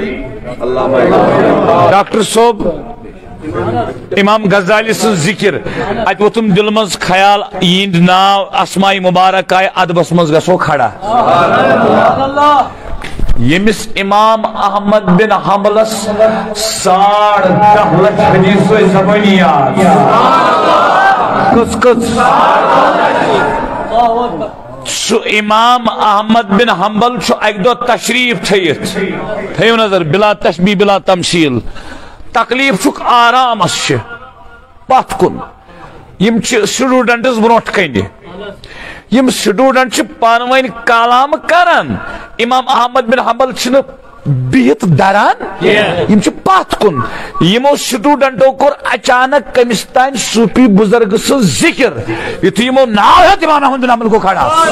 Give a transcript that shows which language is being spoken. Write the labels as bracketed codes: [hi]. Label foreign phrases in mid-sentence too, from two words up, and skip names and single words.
[ks] ڈاکٹر صٲب امام غزالی سٕنٛز ذکر اتہِ ووتھُم دِلہٕ منٛز خیال یِہنٛدۍ ناو اسماء مبارک آیہِ ادبس منٛز گژھو کھڑا ییٚمِس امام احمد بن حنبلس 10.5 لچھ حدیث زبٲنی یاد کٔژ کٔژ سُہ امام احمد بن حنبل چھُ اکہِ دۄہ تشریف تھٲیِتھ تھٲیِو نظر [ar] بلا تشبیہ بلا تمثیل [ks] تکلیف چھُکھ آرامس چھِ پتھ کُن یِم چھِ سٹوڈنٹس برونٛٹھ کنہِ یم سٹوڈنٹ چھِ پانہٕ ؤنۍ کلام کران امام احمد بن حنبل چھِنہٕ بِہِتھ دران یم چھِ پتھ کُن یمو سٹوڈنٹو کوٚر اچانک کٔمِس تانۍ صوفی بزرگ سٕنٛز ذکر یُتھُے یمو ناو ہیوٚت امام احمد بن حنبل گوٚو کھڑا